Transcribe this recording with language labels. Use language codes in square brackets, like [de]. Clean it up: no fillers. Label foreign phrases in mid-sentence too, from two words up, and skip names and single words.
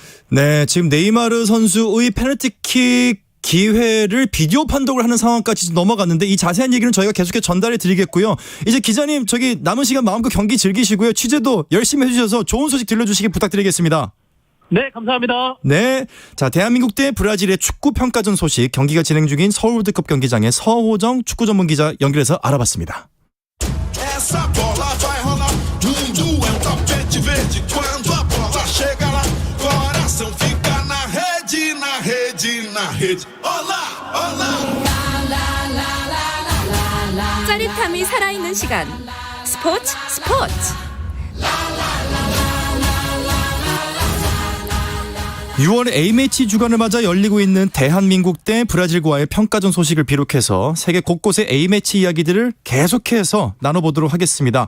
[ko] 네, 지금 네이마르 선수의 페널티킥 기회를 비디오 판독을 하는 상황까지 넘어갔는데 이 자세한 얘기는 저희가 계속해서 전달해 드리겠고요. 이제 기자님 저기 남은 시간 마음껏 경기 즐기시고요. 취재도 열심히 해주셔서 좋은 소식 들려주시기 부탁드리겠습니다. 네, 감사합니다. 네, 자 대한민국 대 브라질의 축구 평가전 소식 경기가 진행 중인 서울 월드컵 경기장의 서호정 축구 전문 기자 연결해서 알아봤습니다. [pt] Essa bola vai rolar, mundo é tapete verde. Quando a bola chega lá, coração fica na rede, na rede, na rede. Olá, olá. [ko] 짜릿함이 살아있는 시간. 스포츠. 6월 A매치 주간을 맞아 열리고 있는 대한민국 대 브라질과의 평가전 소식을 비롯해서 세계 곳곳의 A매치 이야기들을 계속해서 나눠보도록 하겠습니다.